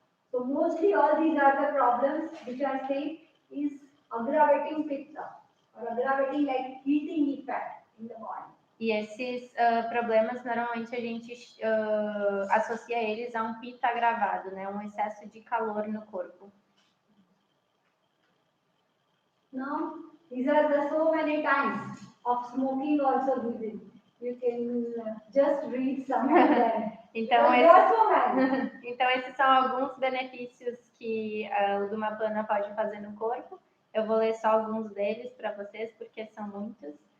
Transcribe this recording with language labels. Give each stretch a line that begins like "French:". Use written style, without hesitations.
English: So mostly all these are the problems which are said is aggravating pitta or aggravating like heating effect in the body.
Portuguese: E esses problemas normalmente a gente associa eles a um pitta agravado, né, um excesso de calor no corpo.
English: Now these are the so many times of smoking also given. You can just read some of them.
Portuguese: Então, então esses são alguns benefícios que o Dhumapana pode fazer no corpo. Eu vou ler só alguns deles para vocês, porque são muitos.